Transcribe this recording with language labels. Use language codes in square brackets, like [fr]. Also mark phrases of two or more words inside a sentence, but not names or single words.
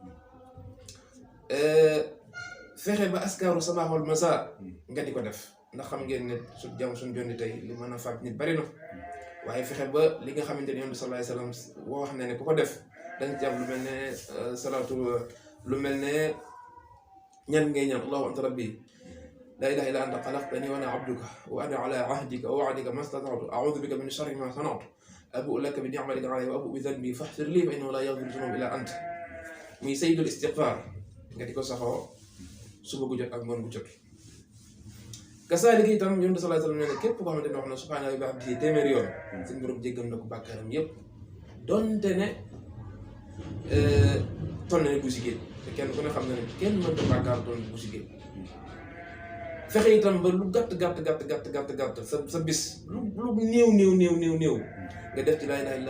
[wo] fexe ba [ar] أذكار الصباح والمساء [wo] nga di ko def ndax xam ngeen ne su jàmm suñu jonni tey li mën a faat nit bari na waaye fexe ba li nga xamante ni Yonent bi [ar] صلى الله عليه وسلم [wo] wax na ne ku ko def dañ ci am lu mel ne salaatu lu mel ne ñaan ngay ñaan [ar] اللهم أنت ربي لا إله إلا أنت خلقتني وأنا عبدك وأنا على عهدك ووعدك ما استطعت أعوذ بك من شر ما صنعت أبوء لك بنعمتك علي وأبوء بذنبي فاغفر لي فإنه لا يغفر الذنوب إلا أنت muy سيد الاستغفار [wo] nga di ko saxoo suba gu jot [ar] ak ngoon gu jot. [wo] kasaalika itam Yonent bi [ar] صلى الله عليه وسلم [wo] nee na képp koo xamante ne wax na [ar] سبحان الله وبحمده [wo] téeméeri yoon suñu borom jéggal na ko bàkkaaram yépp donte ne toll na ne bu si géej te kenn ku ne xam na ne kenn mënta bàkkaar toll bu si géej fexe itam ba lu gàtt sa bis lu néew nga def ci [ar] لا إله إلا الله